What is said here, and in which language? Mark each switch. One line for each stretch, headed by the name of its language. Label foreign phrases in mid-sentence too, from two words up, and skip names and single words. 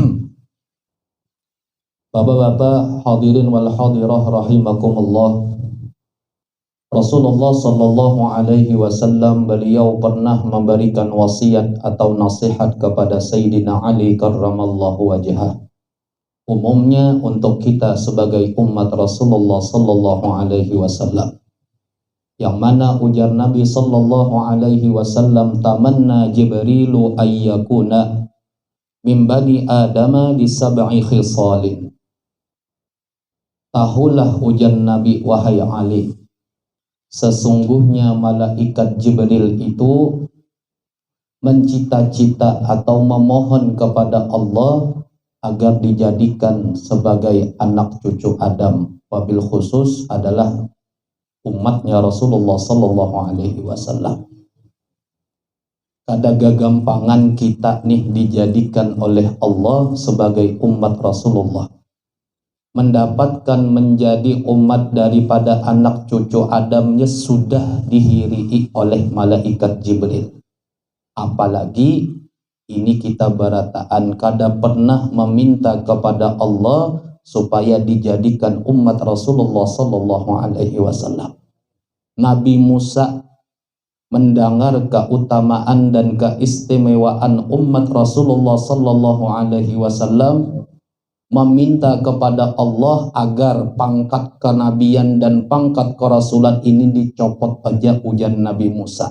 Indonesian: Bapak-bapak hadirin
Arabic: والحاضرات رحمكم الله.
Indonesian: Rasulullah
Arabic: صلى الله عليه وسلم
Indonesian: beliau pernah memberikan wasiat atau nasihat kepada Sayyidina Ali
Arabic: كرم الله وجهه.
Indonesian: Umumnya untuk kita sebagai umat Rasulullah
Arabic: صلى الله عليه وسلم,
Indonesian: yang mana ujar Nabi
Arabic: صلى الله عليه وسلم، تمنى جبريل أن يكون من بني آدم لسبع خصال.
Indonesian: Tahulah ujar Nabi wahai Ali, sesungguhnya malaikat Jibril itu mencita-cita atau memohon kepada Allah agar dijadikan sebagai anak cucu Adam,
Arabic: وبالخصوص
Indonesian: adalah umatnya Rasulullah
Arabic: صلى الله عليه وسلم.
Banjar: Kada gagampangan kita nih dijadikan oleh Allah sebagai umat Rasulullah, mendapatkan menjadi umat daripada anak cucu Adamnya sudah dihirii oleh malaikat Jibril. Apalagi ini kita berataan kada pernah meminta kepada Allah supaya dijadikan umat Rasulullah
Arabic: صلى الله عليه وسلم.
Indonesian: Nabi Musa mendengar keutamaan dan keistimewaan umat Rasulullah
Arabic: صلى الله عليه وسلم,
Indonesian: meminta kepada Allah agar pangkat kenabian dan pangkat kerasulan ini dicopot aja ujian Nabi Musa.